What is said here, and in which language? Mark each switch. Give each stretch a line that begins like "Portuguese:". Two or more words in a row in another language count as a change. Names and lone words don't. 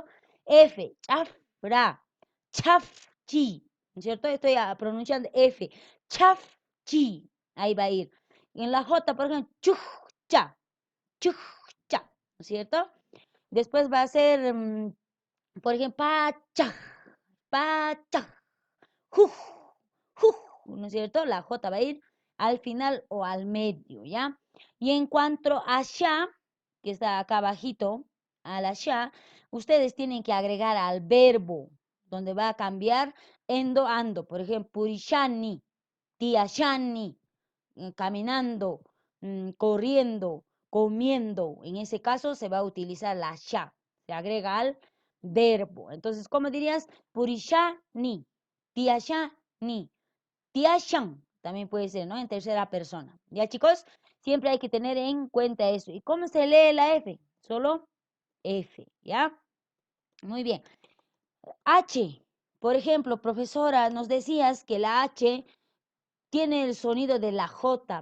Quechua: F, chafra, chafchi, ¿cierto?
Spanish: Estoy pronunciando F, chafchi, ahí va a ir. En la J, por ejemplo,
Quechua: chujcha, chujcha,
Spanish: ¿no es cierto? Después va a ser, por ejemplo,
Quechua: pacha, pacha, juj, juj,
Spanish: ¿no es cierto? La J va a ir al final o al medio, ¿ya? Y en cuanto a sha, que está acá abajito, a la sha, ustedes tienen que agregar al verbo, donde va a cambiar endo, ando. Por ejemplo,
Quechua: purishani, tiashani,
Spanish: caminando, corriendo, comiendo. En ese caso se va a utilizar la sha. Se agrega al verbo. Entonces, ¿cómo dirías?
Quechua: Purishani, tiashani, tiashan.
Spanish: También puede ser, ¿no? En tercera persona. Ya, chicos, siempre hay que tener en cuenta eso. ¿Y cómo se lee la F? Solo F, ¿ya? Muy bien. H. Por ejemplo, profesora, nos decías que la H tiene el sonido de la J.